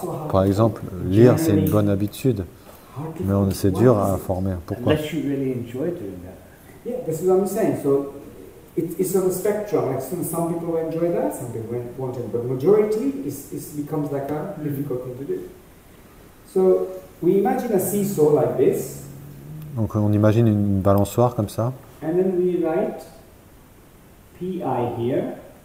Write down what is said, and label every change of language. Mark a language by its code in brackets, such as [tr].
[fr] Par exemple, lire, c'est une bonne habitude, mais c'est dur à former. Pourquoi? [en] Unless you really enjoy doing that. Yeah, this is what I'm saying. So it's on a spectrum. Like some people enjoy that, some people won't. But majority becomes like a difficult thing to do. So we imagine a seesaw like this. [fr] Donc on imagine une balançoire comme ça. [en] And then we write PI here.